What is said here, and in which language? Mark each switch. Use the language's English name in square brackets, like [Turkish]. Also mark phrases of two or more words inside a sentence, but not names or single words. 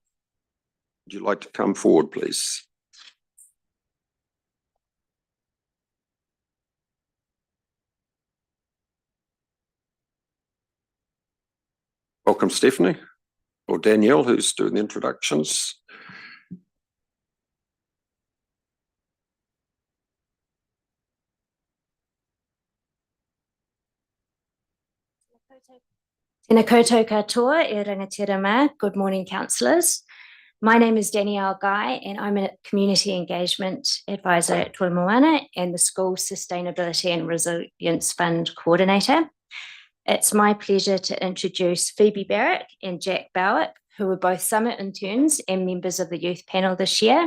[English] Would you like to come forward, please? Welcome, Stephanie, or Danielle, who's doing the introductions. [Māori] Tēnā koutou katoa, e rangatira mā. [English] Good morning, councillors. My name is Danielle Guy and I'm a Community Engagement Advisor at Toi Moana and the School Sustainability and Resilience Fund Coordinator. It's my pleasure to introduce Phoebe Barrick and Jack Bowick, who were both summer interns and members of the youth panel this year.